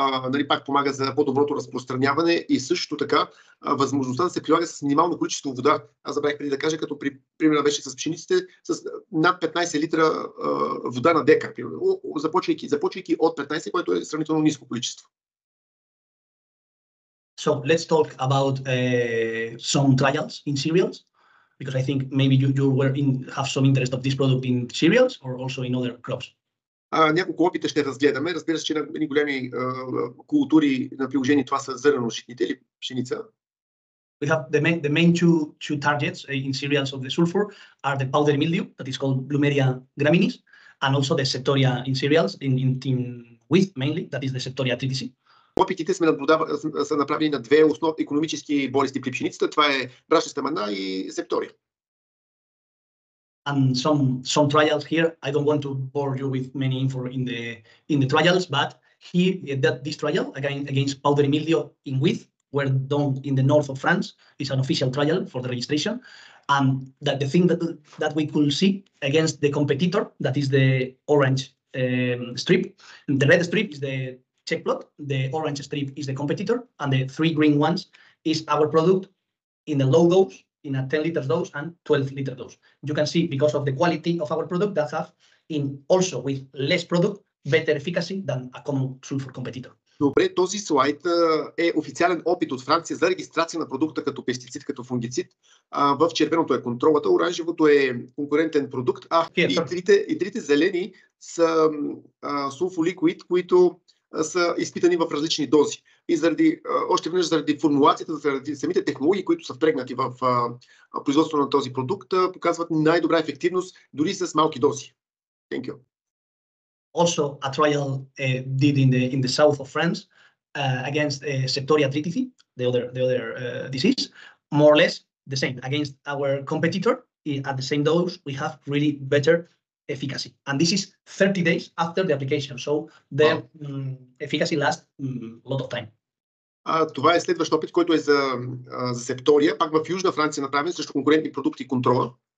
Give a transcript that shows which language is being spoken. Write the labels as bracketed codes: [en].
[bg] Нали, пак помага за по-доброто разпространяване и също така възможността да се прилага с минимално количество вода. Аз забравих преди да кажа, като примерно беше с пшениците, с над 15 литра вода на декар. Започвайки от 15, което е сравнително ниско количество. [en] So let's talk about some trials in cereals, because I think maybe you have some interest of this product in cereals or also in other crops. [bg] Няколко опита ще разгледаме. Разбира се, че на големи култури на приложение това са зърнено-житните или пшеница. [en] We have the main two targets in cereals of the sulfur are the powdery mildew, that is called Plumeria graminis, and also the Septoria in cereals, in wheat mainly, that is the Septoria triticum. [bg] Опитите са направени на две основни икономически болести при пшеницата. Това е брашната мана и септория. [en] And some trials here. I don't want to bore you with many info in the trials, but here this trial against powdery mildew in wheat were done in the north of France. It's an official trial for the registration, and that the thing that we could see against the competitor, that is the orange strip. The red strip is the check plot, the orange strip is the competitor, and the 3 green ones is our product in the low dose, in a 10 liter dose and 12 liter dose. You can see, because of the quality of our product, that have also with less product better efficacy than a common sulfur competitor. [bg] Добре, този слайд е официален опит от Франция за регистрация на продукта като пестицид, като фунгицид. В червеното е контролата, оранжевото е конкурентен продукт, и трите зелени са сулфоликвид, които са изпитани в различни дози. И още веднъж заради формулацията, заради самите технологии, които са впрегнати в производството на този продукт, показват най-добра ефективност дори с малки дози. [en] Thank you. Also, a trial did in the south of France against Septoria triticum, the other disease, more or less the same. Against our competitor, at the same dose, we have really better efficacy, and this is 30 days after the application, so the efficacy lasts a lot of time. [bg] Това е следващ опит, който е за септория, пак в Южна Франция направен срещу конкурентни продукти и контрола.